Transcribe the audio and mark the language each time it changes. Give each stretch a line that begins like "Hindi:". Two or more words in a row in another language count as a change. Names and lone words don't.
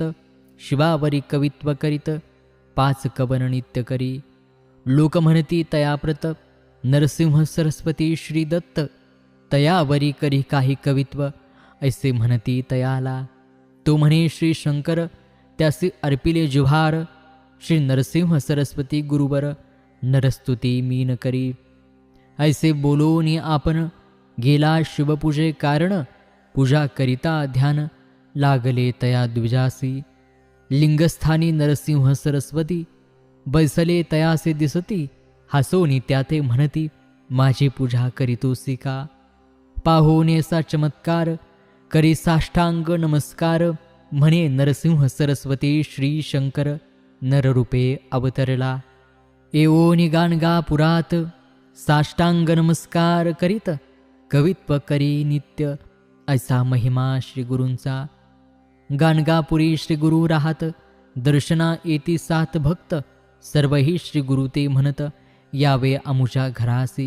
Marathi: शिवावरी कवित्व करीत, 5 कवन नित्य करी. लोक म्हणती तयाप्रत, नरसिंह सरस्वती श्री दत्त. तयावरी करी काही कवित्व, ऐसे म्हणती तयाला. तो म्हणे श्री शंकर, त्यासी अर्पिले जिव्हार. श्री नरसिंह सरस्वती गुरुवर, नरस्तुती मीन करी. ऐसे बोलोनी आपण, गेला शिवपूजे कारण. पूजा करिता ध्यान, लागले तया द्विजासी. लिंगस्थानी नरसिंह सरस्वती, बैसले तयासे दिसती. हसोनी त्याते म्हणती, माझी पूजा करीतोसी का. पाहोनेसा चमत्कार, करी साष्टांग नमस्कार. म्हणे नरसिंह सरस्वती श्री शंकर, नररूपे अवतरला. एवोनी गाणगापुरात, साष्टांग नमस्कार करीत. कवित्व करी नित्य, ऐसा महिमा श्री गुरूंचा. गाणगापुरी श्री गुरु राहत, दर्शना येती 7 भक्त. सर्वही श्री गुरु ते म्हणत, यावे आमुच्या घरासी.